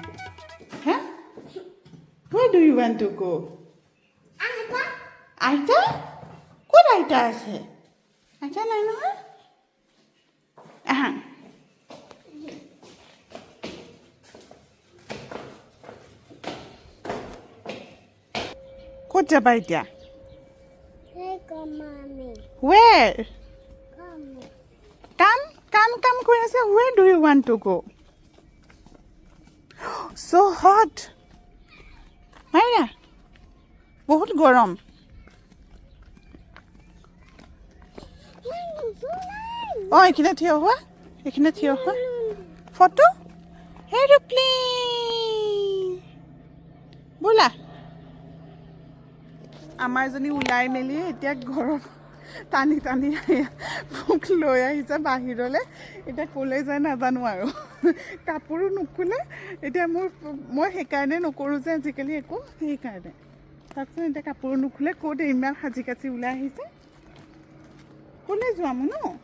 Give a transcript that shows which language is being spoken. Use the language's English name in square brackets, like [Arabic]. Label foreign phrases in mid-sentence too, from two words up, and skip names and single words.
[English] Huh? Where do you want to go? Aita? What Aita is it? [Assamese] Aita নাই নহয়? ক'ত যাবা এতিয়া? Where? Come কৈ আছে. [English] Where do you want to go? So hot. Maria, [Assamese] বহুত গৰম. এইখিনিত থিয় হোৱা. ফটো? এৰোপ্লেন. ব'লা. আমাৰ জনী ওলাই মেলি এতিয়া ঘৰত টানি ভোক লৈ আহিছে বাহিৰলৈ এতিয়া ক'লৈ যায় নাজানো আৰু কাপোৰো নুখোলে এতিয়া মই সেইকাৰণে নকৰোঁ যে আজিকালি একো সেইকাৰণে তাৰপিছত এতিয়া কাপোৰো নুখোলে ক'ত ইমান সাজি কাচি ওলাই আহিছে ক'লৈ যোৱাম ন